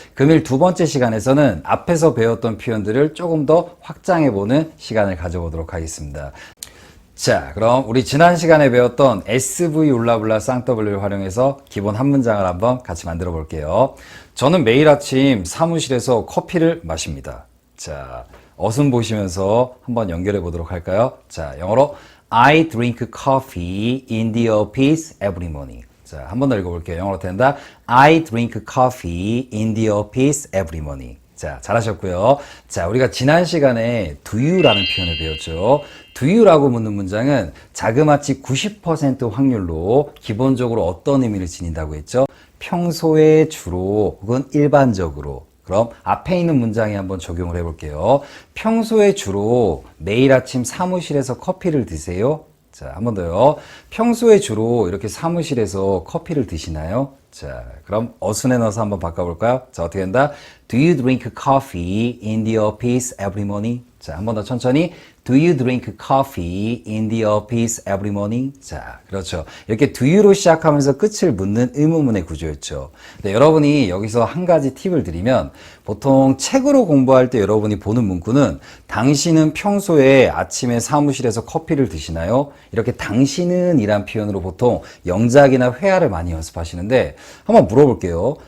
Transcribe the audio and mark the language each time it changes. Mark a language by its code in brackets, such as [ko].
[ko] 금일 두 번째 시간에서는 앞에서 배웠던 표현들을 조금 더 확장해보는 시간을 가져보도록 하겠습니다. 자, 그럼 우리 지난 시간에 배웠던 SV 울라블라 쌍W를 활용해서 기본 한 문장을 한번 같이 만들어 볼게요. 저는 매일 아침 사무실에서 커피를 마십니다. 자, 어순 보시면서 한번 연결해 보도록 할까요? 자, 영어로 [en] I drink coffee in the office every morning. [ko] 자, 한 번 더 읽어볼게요. 영어로 된다. [en] I drink coffee in the office every morning. [ko] 자, 잘하셨고요. 자, 우리가 지난 시간에 do you라는 표현을 배웠죠. do you라고 묻는 문장은 자그마치 90% 확률로 기본적으로 어떤 의미를 지닌다고 했죠? 평소에 주로 혹은 일반적으로. 그럼 앞에 있는 문장에 한번 적용을 해볼게요. 평소에 주로 매일 아침 사무실에서 커피를 드세요? 자, 한 번 더요. 평소에 주로 이렇게 사무실에서 커피를 드시나요? 자, 그럼 어순에 넣어서 한번 바꿔볼까요? 자, 어떻게 된다? [en] Do you drink coffee in the office every morning? [ko] 자, 한 번 더 천천히. [en] Do you drink coffee in the office every morning? [ko] 자, 그렇죠. 이렇게 do you로 시작하면서 끝을 묻는 의문문의 구조였죠. 근데 여러분이 여기서 한 가지 팁을 드리면 보통 책으로 공부할 때 여러분이 보는 문구는 당신은 평소에 아침에 사무실에서 커피를 드시나요? 이렇게 당신은 이란 표현으로 보통 영작이나 회화를 많이 연습하시는데 한번 물어볼게요.